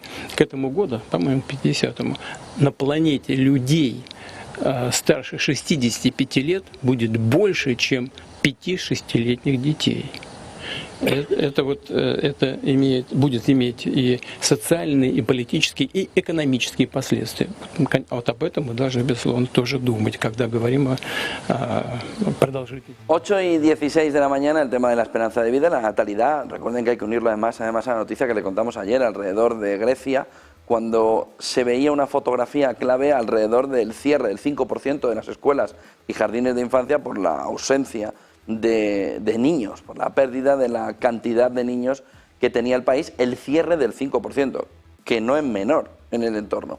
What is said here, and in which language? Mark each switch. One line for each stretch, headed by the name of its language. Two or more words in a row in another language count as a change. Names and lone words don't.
Russian: К этому году, по-моему, 50-му, на планете людей старше 65 лет будет больше, чем 5-6-летних детей. Это будет иметь и социальные, и политические, и экономические последствия. Вот об этом мы должны, безусловно, тоже думать, когда говорим о продолжительности.
Spanish: 8:16 de la mañana, el tema de la esperanza de vida, la natalidad. Recuerden que hay que unirlo además a la noticia que le contamos ayer alrededor de Grecia, cuando se veía una fotografía clave alrededor del cierre del 5% de las escuelas y jardines de infancia por la ausencia de niños, por la pérdida de la cantidad de niños que tenía el país, el cierre del 5%, que no es menor en el entorno.